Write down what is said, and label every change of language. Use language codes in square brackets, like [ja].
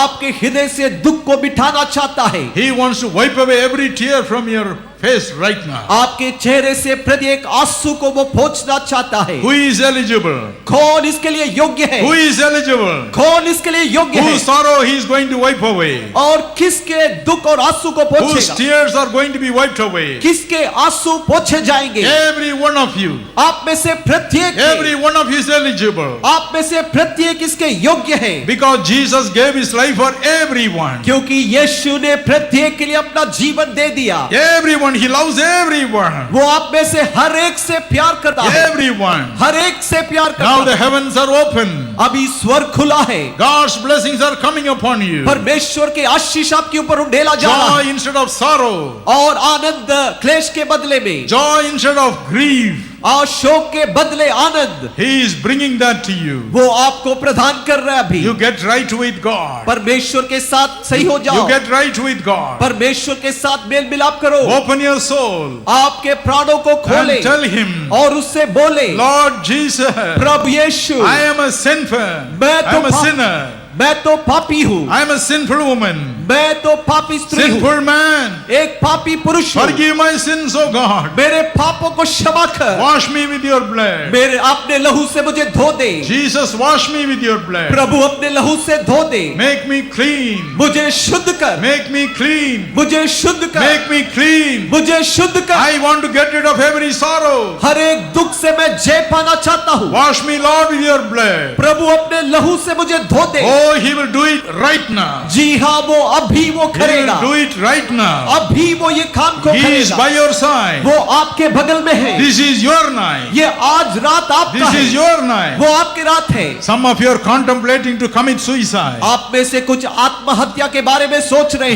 [hi] आपके हृदय से दुख को मिटाना चाहता है। [en] He wants to wipe away every tear from your face right now. [hi] आपके चेहरे से प्रत्येक आंसू को वो पोंछना चाहता है। [en] Who is eligible? [hi] कौन इसके लिए योग्य है? [en] Who is eligible? [hi] कौन इसके लिए योग्य है? [en] Whose sorrow he is going to wipe away? [hi] और किसके दुख और आंसू को [en] Whose [hi] पोंछेगा? [en] tears are going to be wiped away? [hi] किसके आंसू पोंछे जाएंगे? [en] Every one of you. [hi] आप में से प्रत्येक [en] Every one of you is eligible. [hi] आप में से प्रत्येक इसके योग्य है, [en] Because Jesus gave his life for everyone. [hi] क्योंकि यीशु ने प्रत्येक के लिए अपना जीवन दे दिया। [en] Everyone. He loves everyone. [hi] वो आप में से हर एक से प्यार करता है, [en] Everyone. [hi] हर एक से प्यार [en] Now [hi] करता [en] the [hi] है। [en] heavens are open. [hi] अभी स्वर्ग खुला है, [en] God's blessings are coming upon you. [hi] परमेश्वर के आशीष आपके ऊपर उंडेला जा रहा [en] Joy [hi] है [en] instead of sorrow. [hi] और आनंद क्लेश के बदले में, [en] Joy instead of grief. [hi] और शोक के बदले आनंद [en] He is bringing that to you. [hi] वो आपको प्रदान कर रहा है। अभी [en] You get right with God. [hi] परमेश्वर के साथ सही हो [en] You [hi] जाओ, [en] get right with God. [hi] परमेश्वर के साथ मेल मिलाप करो, [en] Open your soul [hi] आपके प्राणों को खोले [en] and tell him, [hi] और उससे बोले, [en] Lord Jesus, [hi] Prabhu Yeshu, [en] I am a sinner. [hi] मैं [en] I am a [hi] तो [en] sinner. [hi] मैं तो पापी हूँ, [en] I am a sinful woman. [hi] मैं तो पापी स्त्री हूँ, [en] Sinful man. [hi] एक पापी पुरुष हूँ। [en] Forgive my sins, O God. [hi] मेरे पापों को क्षमा कर, [en] Wash me with your blood. [hi] मेरे अपने लहू से मुझे धो दे। [en] Jesus, wash me with your blood. [hi] प्रभु अपने लहू से धो दे, [en] Make me clean. [hi] मुझे शुद्ध कर, [en] Make me clean. [hi] मुझे शुद्ध कर, [en] Make me clean. [hi] मुझे शुद्ध कर। [en] I want to get rid of every sorrow. [hi] हर एक दुख से मैं जय पाना चाहता हूँ। [en] Wash me, Lord, with your blood. [hi] प्रभु अपने लहू से मुझे धो दे। [en] Oh, he will do it right now. [hi] जी हाँ, वो अभी वो [en] He [hi] करेगा, [en] will do it right now. [hi] अभी वो ये काम को [en] He is [hi] करेगा। [en] by your side. [hi] वो आपके बगल में है। [en] This is your night. [hi] ये आज रात आपका [en] This is [hi] है, [en] your night. [hi] वो आपकी रात है। [en] Some of you are contemplating to commit suicide [hi] आप में से कुछ आत्महत्या के बारे में सोच रहे हैं,